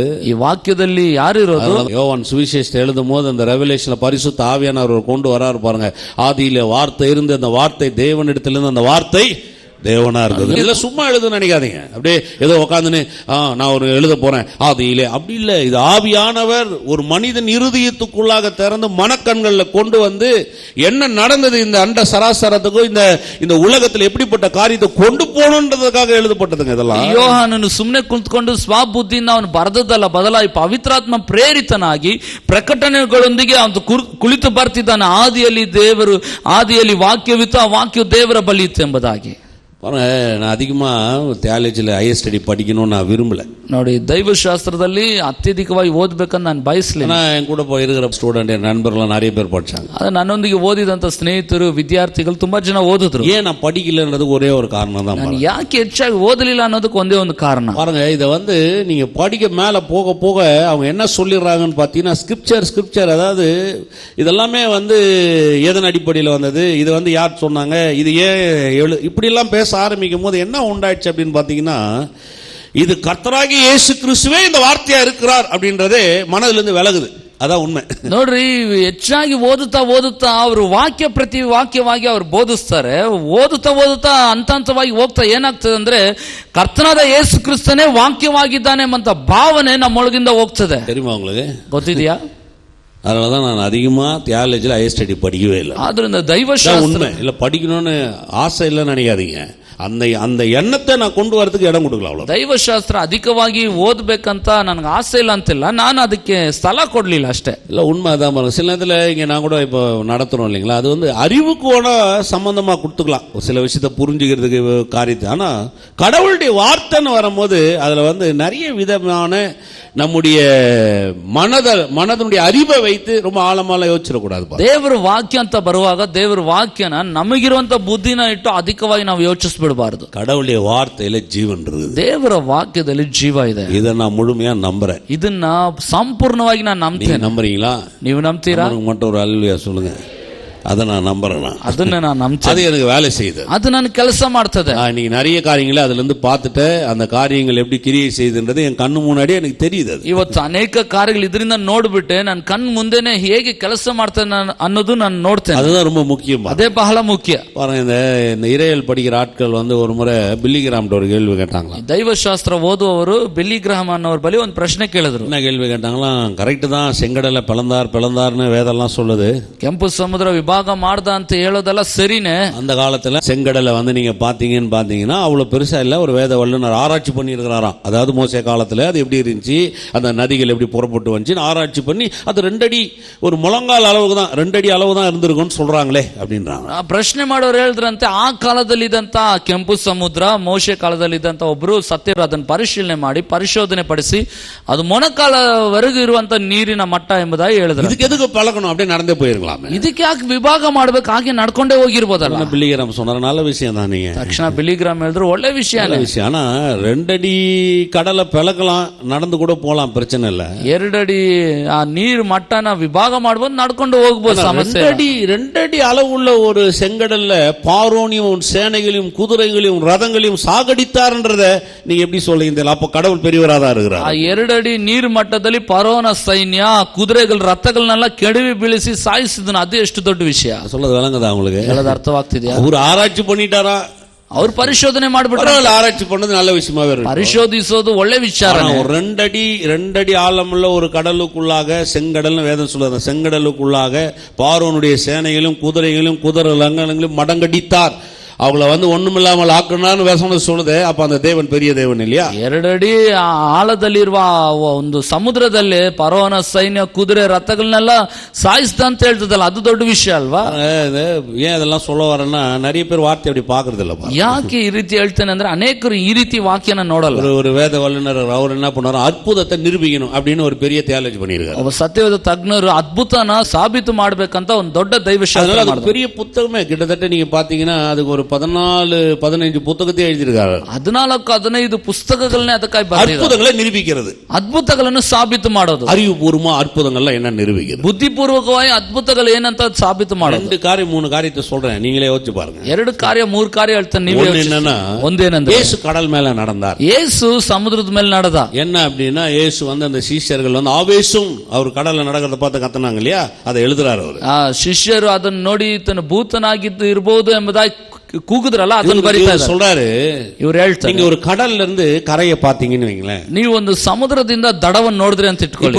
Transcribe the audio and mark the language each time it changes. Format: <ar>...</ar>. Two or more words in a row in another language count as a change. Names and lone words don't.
<kn>ಈ ವಾಕ್ಯದಲ್ಲಿ ಯಾರು ಇರೋದು?</kn> <ta>யோவான் சுவிசேஷத்தை எழுதும் போது அந்த ரெவலேஷன்ல பரிசுத்த ஆவியானவர் கொண்டு வராரு பாருங்க. ஆதியிலே வார்த்தை இருந்து, அந்த வார்த்தை தேவனிடத்திலிருந்து, அந்த வார்த்தை தேவனா இருக்குது. இல்ல சும்மா எழுதுன்னு நினைக்காதீங்க, அப்படியே ஏதோ உட்காந்துன்னு நான் ஒரு எழுத போறேன் ஆதியிலே, அப்படி இல்ல. இது ஆவியானவர் ஒரு மனிதன் இருதயத்துக்குள்ளாக திறந்து மனக்கண்கள்ல கொண்டு வந்து என்ன நடந்தது இந்த அண்ட சராசரத்துக்கும் இந்த உலகத்தில் எப்படிப்பட்ட காரியத்தை கொண்டு போகணுன்றதுக்காக எழுதப்பட்டதுங்க இதெல்லாம்.</ta> <kn>ಯೋಹಾನನು ಸುಮ್ಮನೆ ಕುಳಿತುಕೊಂಡು ಸ್ವಬುದ್ಧಿಯಿಂದ ಅವನು ಬರೆದದ್ದಲ್ಲ, ಬದಲಾಗಿ ಪವಿತ್ರಾತ್ಮ ಪ್ರೇರಿತನಾಗಿ ಪ್ರಕಟಣೆಗಳೊಂದಿಗೆ ಅವನು ಕುಳಿತು ಬರ್ತಿದ್ದಾನೆ. ಆದಿಯಲ್ಲಿ ವಾಕ್ಯವಿತ್ತು, ಆ ವಾಕ್ಯ ದೇವರ ಬಳಿ ಇತ್ತು ಎಂಬುದಾಗಿ.</kn> <ta>பாருங்க, நான் அதிகமா தியாலஜில</ta> <en>higher study</en> <ta>படிக்கணும்னு நான் விரும்பல.</ta> <kn>ನೋಡಿ, ದೈವಶಾಸ್ತ್ರದಲ್ಲಿ ಅತ್ಯಧಿಕವಾಗಿ ಓದಬೇಕಂತ ನಾನು ಬಯಸಲಿಲ್ಲ.</kn> <ta>என் கூட இருக்கிற ಸ್ಟೂಡೆಂಟ್, என் நண்பர்கள் நிறைய பேர் படிச்சாங்க.</ta> <kn>ಅದು ನನ್ನೊಂದಿಗೆ ಓದಿದಂತ ಸ್ನೇಹಿತರು, ವಿದ್ಯಾರ್ಥಿಗಳು ತುಂಬಾ ಜನ ಓದಿದ್ರು.</kn> <ta>ஏன் நான் படிக்கலன்றதுக்கு ஒரே ஒரு காரணம் தான்.</ta> <kn>ನಾನು ಯಾಕೆ ಹೆಚ್ಚಾಗಿ ಓದಲಿಲ್ಲ ಅನ್ನೋದಕ್ಕೆ ಒಂದೇ ಒಂದು ಕಾರಣ.</kn> <ta>பாருங்க, இதை நீங்க படிக்க மேல போக போக அவங்க என்ன சொல்லிடுறாங்கன்னு பாத்தீங்கன்னா, ஸ்கிரிப்சர், அதாவது இதெல்லாமே எதன் அடிப்படையில் வந்தது, இது யார் சொன்னாங்க, இது ஏன் இப்படி எல்லாம் பேச ஆரம்பிக்கும் போது என்ன உண்டாயிடுச்சு அப்படின்னு பாத்தீங்கன்னா, இது கர்த்தராகிய இயேசு கிறிஸ்துவே இந்த வார்த்தையா இருக்கிறார் அப்படின்றதே மனதிலிருந்து விலகுது. அதான் உண்மை.</ta> <kn>ನೋಡ್ರಿ, ಹೆಚ್ಚಾಗಿ ಓದುತ್ತಾ ಅವರು ವಾಕ್ಯ ಪ್ರತಿ ವಾಕ್ಯವಾಗಿ ಅವರು ಬೋಧಿಸ್ತಾರೆ. ಓದುತ್ತಾ ಹಂತವಾಗಿ ಹೋಗ್ತಾ ಏನಾಗ್ತದೆ ಅಂದ್ರೆ, ಕರ್ತನಾದ ಯೇಸು ಕ್ರಿಸ್ತನೇ ವಾಕ್ಯವಾಗಿದ್ದಾನೆ ಎಂಬ ಭಾವನೆ ನಮ್ಮೊಳಗಿಂದ ಹೋಗ್ತದೆ.</kn> <ta>தெரியுமா உங்களுக்கு?</ta> <kn>ಗೊತ್ತಿದೆಯಾ?</kn> <ta>அதனாலதான் நான் அதிகமா தியாலஜில</ta> <en>higher study</en> <ta>படிக்கவே இல்லை.</ta> <kn>ஆದ್ರಿಂದ ದೈವಶಾಸ್ತ್ರ</kn> <ta>இல்ல படிக்கணும்னு ஆசை இல்லைன்னு நினைக்காதீங்க. அந்த எண்ணத்தை நான் கொண்டு வரதுக்கு இடம் கொடுக்கல. அவ்வளவு.</ta> <kn>ದೈವಶಾಸ್ತ್ರ ಅಧಿಕವಾಗಿ ಓದ್ಬೇಕಂತ ನನಗೆ ಆಸೆ ಇಲ್ಲ ಅಂತಿಲ್ಲ, ನಾನು ಅದಕ್ಕೆ ಸ್ಥಳ ಕೊಡ್ಲಿಲ್ಲ ಅಷ್ಟೇ.</kn> <ta>இல்ல உண்மை அதான். சில நேரத்தில் இங்க நான் கூட இப்போ நடத்துறோம் இல்லைங்களா, அது அறிவுக்கோட சம்பந்தமா கொடுத்துக்கலாம், ஒரு சில விஷயத்தை புரிஞ்சுக்கிறதுக்கு காரியத்தை. ஆனா கடவுளுடைய வார்த்தைன்னு வரும்போது அதுல நிறைய விதமான நம்முடைய மனதனுடைய அறிவை வைத்து ரொம்ப ஆழமால யோசிச்சிடக்கூடாது.</ta> <kn>ದೇವರ ವಾಕ್ಯ ಅಂತ ಬರುವಾಗ ದೇವರ ವಾಕ್ಯನ ನಮಗಿರುವಂತ ಬುದ್ಧಿನ ಇಟ್ಟು ಅಧಿಕವಾಗಿ ನಾವು ಯೋಚಿಸಬಿಡಬಾರದು.</kn> <ta>கடவுளுடைய வார்த்தையில ஜீவன் இருக்குது.</ta> <kn>ದೇವರ ವಾಕ್ಯದಲ್ಲಿ ಜೀವ ಇದೆ.</kn> <ta>இதை நான் முழுமையா நம்புறேன்.</ta> <kn>ಇದನ್ನ ಸಂಪೂರ್ಣವಾಗಿ ನಾನು ನಂಬ್ತೇನೆ.</kn> <ta>நம்புறீங்களா?</ta> <kn>ನೀವು ನಂಬ್ತೀರಾ?</kn> <ta>மட்டும் ஒரு அல்லேலூயா சொல்லுங்க. அதை நான் நம்புறேன்.</ta> <kn>ಅದನ್ನ ನಾನು ನಂಬ್ತೇನೆ.</kn> <ta>அது எனக்கு வேலை செய்யுது.</ta> <kn>அது ನಾನು ಕೆಲಸ ಮಾಡ್ತದೆ.</kn> <ta>இன்னைக்கு நிறைய காரியங்களை அதுல இருந்து பார்த்துட்டு அந்த காரியங்கள் எப்படி கிரியை செய்யுதுன்றது என் கண்ணு முன்னாடி எனக்கு தெரியுது.</ta> <kn>ಇವತ್ತು ಅನೇಕ ಕಾರ್ಯಗಳು ಇದರಿಂದ ನೋಡ್ಬಿಟ್ಟೆ ನನ್ನ ಕಣ್ಣು ಮುಂದೆನೆ ಹೇಗೆ ಕೆಲಸ ಮಾಡ್ತಾನೆ ಅನ್ನೋದು ನಾನು ನೋಡ್ತೇನೆ.</kn> <ta>அதுதான் ரொம்ப முக்கியம்.</ta> <kn>ಅದೇ ಬಹಳ ಮುಖ್ಯ.</kn> <ta>பாருங்க, இந்த இறையல் படிக்கிற ஆட்கள் ஒரு முறை பில்லி கிராம் ஒரு கேள்வி கேட்டாங்களா.</ta> <kn>ದೈವಶಾಸ್ತ್ರ ಓದುವವರು ಬಿಲ್ಲಿ ಗ್ರಹಂ ಅನ್ನೋರ ಬಳಿ ಒಂದು ಪ್ರಶ್ನೆ ಕೇಳಿದ್ರು.</kn> <ta>என்ன கேள்வி கேட்டாங்களா? கரெக்ட் தான், செங்கடலை பிளந்தார்னு வேதெல்லாம் சொல்லுது.</ta> <kn>ಕೆಂಪು ಸಮುದ್ರ ವಿಭಾಗ ವಿಭಾಗ ಮಾಡ್ದ ಅಂತ ಹೇಳೋದೆಲ್ಲ ಸರಿನೇ.</kn> <ta>அந்த காலத்துல செங்கடலை வந்து நீங்க பாத்தீங்கன்னா அவ்வளவு பெருசா இல்ல. ஒரு வேத வல்லுநர் ஆராய்ச்சி பண்ணி இருக்கிறாராம். அதாவது மோசே காலத்துல அது எப்படி இருந்துச்சு, அந்த நதிகள் எப்படி புறப்பட்டு வந்துச்சு ஆராய்ச்சி பண்ணி அது 2 அடி ஒரு முழங்கால் அளவுக்கு தான் 2 அடி அளவு தான் இருந்திருக்கும்னு சொல்றாங்களே அப்படின்றாங்க.</ta> <kn>ಪ್ರಶ್ನೆ ಮಾಡೋರು ಹೇಳಿದ್ರಂತೆ ಆ ಕಾಲದಲ್ಲಿ ಇದ್ದಂತ ಕೆಂಪು ಸಮುದ್ರ ಮೋಶೆ ಕಾಲದಲ್ಲಿ ಇದ್ದಂತ ಒಬ್ರು ಸತ್ಯರು ಅದನ್ನು ಪರಿಶೀಲನೆ ಮಾಡಿ ಪರಿಶೋಧನೆ ಪಡಿಸಿ ಅದು ಮೊಣಕಾಲವರೆಗೂ ಇರುವಂತ ನೀರಿನ ಮಟ್ಟ ಎಂಬುದಾಗಿ ಹೇಳಿದ್ರು. ಇದಕ್ಕೆ ಎದಕ್ಕೆ</kn> <ta>பழகணும், அப்படியே நடந்தே போயிருக்கலாம்.</ta> <kn>ಇದಕ್ಕೆ ಯಾಕೆ ವಿಭಾಗ ಮಾಡಬೇಕು, ಹಾಗೆ ನಡ್ಕೊಂಡೇ ಹೋಗಿರ್ಬೋದಲ್ಲ.</kn> <ta>பிலிகிராம் சொன்னாரு, நல்ல விஷயம் தான். நீங்க</ta> <kn>ತಕ್ಷಣ ಬಿಲಿಗ್ರಾಮ್ ಹೇಳಿದ್ರು ಒಳ್ಳೆ ವಿಷಯ.</kn> <ta>ஆனா 2 அடி கடலை பிளக்கலாம், நடந்து கூட போலாம், பிரச்சனை இல்ல.</ta> <kn>2 ಅಡಿ ಆ ನೀರು ಮಟ್ಟನ ವಿಭಾಗ ಮಾಡಬಹುದು, ನಡ್ಕೊಂಡು ಹೋಗಬಹುದು, ಸಮಸ್ಯೆ.</kn> <ta>2 ಅಡಿ அளவுள்ள ஒரு செங்கடல்ல பார்வோனையும் சேனைகளையும் குதிரைகளையும் ரதங்களையும் சாகடித்தார்ன்றத நீங்க எப்படி சொல்றீங்க? அப்ப கடவுள் பெரியவரா தான் இருக்கிறார்.</ta> <kn>ಆ 2 ಅಡಿ ನೀರು ಮಟ್ಟದಲ್ಲಿ ಫರೋನ ಸೈನ್ಯ ಕುದುರೆಗಳು ರಥಗಳನ್ನೆಲ್ಲ ಕೆಡವಿ ಬೀಳಿಸಿ ಸಾಯಿಸಿದನು. ಅದು ಎಷ್ಟು ದೊಡ್ಡ ವಿಷಯ.</kn> <ta>சொல்றது விளங்குதா உங்களுக்கு?</ta> <kn>ಹೇಳೋದು ಅರ್ಥವಾಗ್ತಿದೆಯಾ?</kn> <ta>ಅವರು ಆರಾய்ச்சி பண்ணிட்டாரா?</ta> <kn>ಅವ್ರು ಪರಿಶೋಧನೆ ಮಾಡ್ಬಿಟ್ರು.</kn> <ta>ஆராய்ச்சி பண்ணது நல்ல விஷயமாவே இருக்கு.</ta> <kn>ಪರಿಶೋಧಿಸೋದು ಒಳ್ಳೆ ವಿಚಾರ.</kn> <ta>ஒரு 2 அடி ஆழமுள்ள ஒரு கடலுக்குள்ளாக செங்கடல்னு வேதம் சொல்லுது. செங்கடலுக்குள்ளாக பார்வோனுடைய சேனைகளும் குதிரைகளும் குதிரை லங்கங்களும் மடங்கடித்தார். அவங்கள வந்து ஒண்ணுமில்லாமல் ஆக்குனான்னு வேதம் சொல்லுது. அப்ப அந்த தேவன் பெரிய தேவன் இல்லையா?</ta> <kn>2 ಅಡಿ ಆಳದಲ್ಲಿರುವ ಒಂದು ಸಮುದ್ರದಲ್ಲಿ ಫರೋನ ಸೈನ್ಯ ಕುದುರೆ ರಥಗಳನ್ನೆಲ್ಲ ಸಾಯಿಸ್ದ ಅಂತ ಹೇಳ್ತದಲ್ಲ, ಅದು ದೊಡ್ಡ ವಿಷಯ ಅಲ್ವಾ?</kn> <ta>ஏன் அதெல்லாம் சொல்ல வரேன்னா, நிறைய பேர் வார்த்தை அப்படி பாக்குறது இல்ல.</ta> <kn>ಯಾಕೆ ಈ ರೀತಿ ಹೇಳ್ತೇನೆ ಅಂದ್ರೆ, ಅನೇಕರು ಈ ರೀತಿ ವಾಕ್ಯನ ನೋಡಲ್ಲ.</kn> <ta>ஒரு வேத வல்லுநர் அவர் என்ன பண்ணாரு, அற்புதத்தை நிரூபிக்கணும் அப்படின்னு ஒரு பெரிய தியாலஜி பண்ணிருக்காரு.</ta> <kn>ಒಬ್ಬ ಸತ್ಯವೇದ ತಜ್ಞರು ಅದ್ಭುತನ ಸಾಬೀತು ಮಾಡ್ಬೇಕಂತ ಒಂದು ದೊಡ್ಡ ದೈವಶಾಸ್ತ್ರ.</kn> <ta>பெரிய புத்தகமே கிட்டத்தட்ட நீங்க பாத்தீங்கன்னா அதுக்கு ஒரு 14-15 புத்தகத்தை எழுதியிருக்காரு.</ta> <kn>14-15 ಪುಸ್ತಕಗಳನ್ನೇ ಅದಕ್ಕಾಗಿ ಬರೆದಿದ್ದಾರೆ.</kn> <ta>ಅದ್ಭುತங்களை ನಿರೂಪಿக்கிறது,</ta> <kn>ಅದ್ಭುತಗಳನ್ನು ಸಾಬೀತು ಮಾಡೋದು.</kn> <ta>அறிவுபூர்வமா அற்புதங்கள்ல என்ன நிரூபிக்கிறது,</ta> <kn>ಬುದ್ಧಿಪೂರ್ವಕವಾಗಿ ಅದ್ಭುತಗಳು ಏನಂತ ಸಾಬೀತು ಮಾಡೋದು.</kn> <ta>2 காரியம் 3 காரியத்தை சொல்றேன், நீங்களே யோசிச்சு பாருங்க.</ta> <kn>2 ಕಾರ್ಯ 3 ಕಾರ್ಯ ಹೇಳ್ತಾನೆ, ನೀವೇ</kn> <ta>என்னன்னா,</ta> <kn>ಒಂದೇನಂದ್ರೆ</kn> <ta>ಯೇಸು கடல் மேல நடந்தார்.</ta> <kn>ಯೇಸು ಸಮುದ್ರದ ಮೇಲೆ ನಡೆದ.</kn> <ta>என்ன அப்படின்னா, ಯೇசು வந்து அந்த சீஷர்கள் வந்து ஆவேசம் அவர் கடல்ல நடக்கிறத பார்த்து கத்துனாங்க இல்லையா, அதை எழுதுறாரு அவர்.</ta> <kn>ಶಿಷ್ಯರು ಅದನ್ನು ನೋಡಿ ತನ್ನ ಭೂತನಾಗಿದ್ದು ಇರಬಹುದು ಎಂಬುದಾಗಿ ಕೂಗುದ್ರಲ್ಲ, ಅದನ್ನು ಬರೀತಾ</kn> <ta>சொல்றாரு.</ta> <kn>ಇವ್ರು ಹೇಳ್ತಾರೆ,</kn> <ta>நீங்க ஒரு கடல்ல இருந்து கரையை பாத்தீங்கன்னு வைங்களேன்,</ta> <kn>ನೀವು ಒಂದು ಸಮುದ್ರದಿಂದ ದಡವನ್ನು ನೋಡಿದ್ರಿ ಅಂತ ಇಟ್ಕೊಳ್ಳಿ.</kn>